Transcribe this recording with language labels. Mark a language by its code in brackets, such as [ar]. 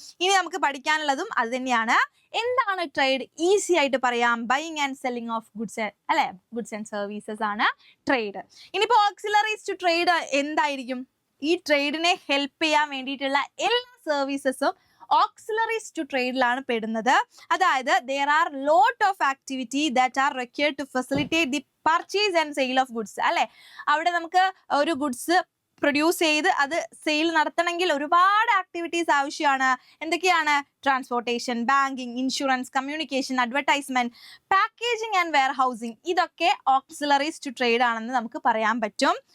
[ml] ഇനി നമുക്ക് പഠിക്കാനുള്ളതും അത് തന്നെയാണ്. എന്താണ് ട്രേഡ്? ഈസി ആയിട്ട് പറയാം, buying and selling of goods അല്ലെ, ഗുഡ്സ് ആൻഡ് സർവീസസ് ആണ് ട്രേഡ്. ഇനിയിപ്പോ ഓക്സിലറീസ് ടു ട്രേഡ് എന്തായിരിക്കും? ഈ ട്രേഡിനെ ഹെൽപ്പ് ചെയ്യാൻ വേണ്ടിയിട്ടുള്ള എല്ലാ സർവീസസും ഓക്സിലറീസ് ടു ട്രേഡിലാണ് പെടുന്നത്. അതായത് [en] there are lot of activity that are required to facilitate the purchase and sale of goods [ml] അല്ലെ. അവിടെ നമുക്ക് ഒരു ഗുഡ്സ് പ്രൊഡ്യൂസ് ചെയ്ത് അത് സെയിൽ നടത്തണമെങ്കിൽ ഒരുപാട് ആക്ടിവിറ്റീസ് ആവശ്യമാണ്. എന്തൊക്കെയാണ്? [en] Transportation, banking, insurance, communication, advertisement, packaging and warehousing. [ml] ഇതൊക്കെ ഓക്സിലറീസ് ടു ട്രേഡ് ആണെന്ന് നമുക്ക് പറയാൻ പറ്റും.